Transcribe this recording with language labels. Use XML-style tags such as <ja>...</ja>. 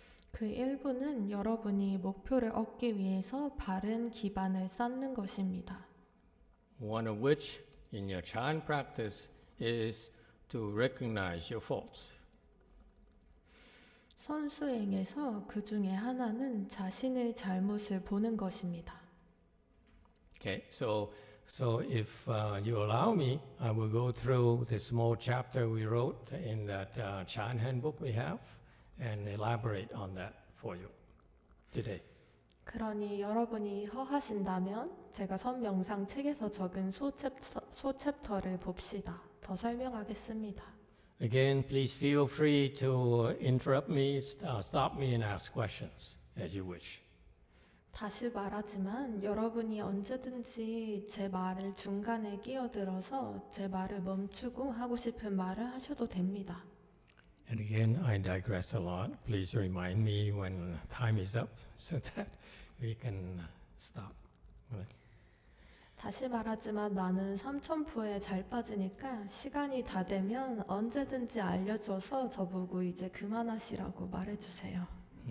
<ko>그 일부는 여러분이 목표를 얻기 위해서 바른 기반을 쌓는 것입니다.</ko> <en>One of which in your Chan practice is to recognize your faults.</en> <ko>선수행에서 그 중에 하나는 자신의 잘못을 보는 것입니다.</ko> <en>Okay, so if you allow me, I will go through the small chapter we wrote in that Chan handbook we have and elaborate on that for you today.</en> <ko>그러니 여러분이 허하신다면 제가 선명상 책에서 적은 소챕터를 봅시다. 더 설명하겠습니다.</ko> <en>Again, please feel free to interrupt me, stop me and ask questions as you wish.</en> <ko>다시 말하지만 여러분이 언제든지 제 말을 중간에 끼어들어서 제 말을 멈추고 하고 싶은 말을 하셔도 됩니다.</ko> <en>And again, I digress a lot. Please remind me when time is up so that we can stop. Right?</en> <ko>다시 말하지만 나는 삼천포에 잘 빠지니까 시간이 다 되면 언제든지 알려줘서 저보고 이제 그만하시라고 말해주세요.</ko>